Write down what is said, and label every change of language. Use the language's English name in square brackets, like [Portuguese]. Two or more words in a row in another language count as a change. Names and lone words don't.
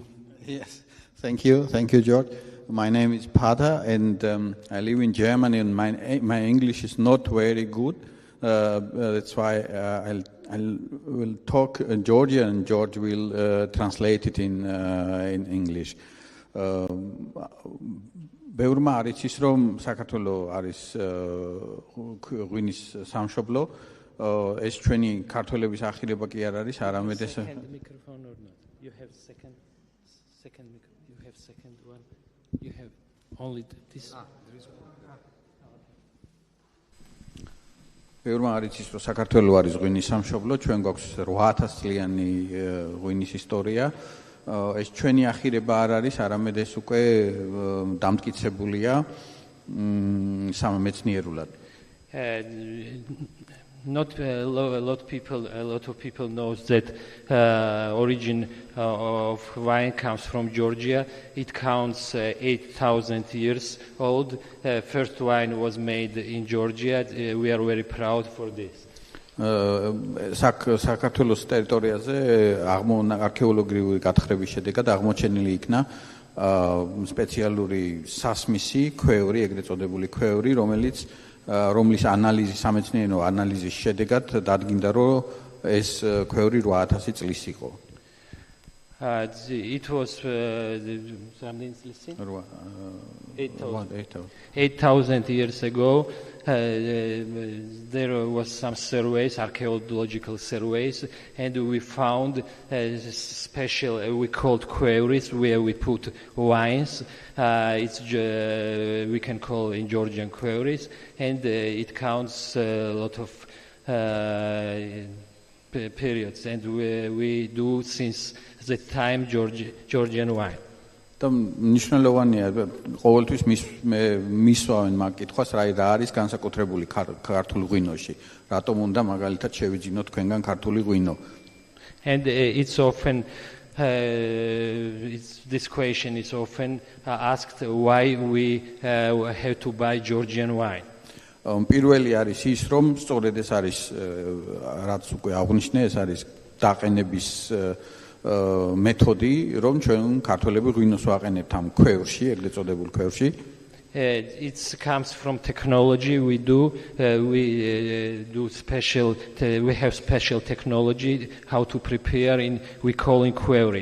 [English] Yes, thank you, George. My name is Pata, and I live in Germany, and my English is not very good. That's why I will talk Georgian, and George will translate it in English. [Georgian] ბევრმა არ იცის, რომ საქართველოს არის ღვინის სამშობლო. ეს ჩვენი ქართველების ახირება კი არ არის, არამედ ეს [English] You have second one. You have only this. [Georgian] ბევრმა არ იცის, რომ საქართველოს არის ღვინის სამშობლო. ჩვენ გვაქვს 8000 წლიანი ღვინის ისტორია. ეს ჩვენი ახირება არ არის, არამედ ეს უკვე დამტკიცებულია სამეცნიერულად. [English] Not a lot of people knows that origin of wine comes from Georgia. It counts 8,000 years old. First wine was made in Georgia. We are very proud for this. [Georgian] საქართველოს ტერიტორიაზე არქეოლოგიური გათხრების შედეგად აღმოჩენილი იქნა სპეციალური სასმისი ქვევრი, ეგრეთ წოდებული ქვევრი, რომლის ანალიზის, სამეცნიერო ანალიზის შედეგად დადგინდა, რომ ეს ქვევრი 8000 წლის იყო. [English] It was 8,000 years ago. There was some surveys, archaeological surveys, and we found special, we called queries, where we put wines. We can call in Georgian queries, and it counts a lot of periods, and we do since the time Georgian wine. [Georgian] და მნიშვნელოვანია ყოველთვის მისვავენ მაგ კითხვას, რა არის განსაკუთრებული ქართულ ღვინოში, რატომ უნდა მაგალითად შევიძინოთ თქვენგან ქართული ღვინო. [English] And it's often this question is often asked, why we have to buy Georgian wine. [Georgian] პირველი არის ის, რომ სწორედ ეს არის რაც უკვე აღნიშნე, ეს არის დაყენების მეთოდი, რომ ჩვენ ქართველები ღვინოს ვაყენებთ ამ ქვევრში, ეგრეთ წოდებულ ქვევრში. [English] It comes from technology. We have special technology how to prepare we call in query.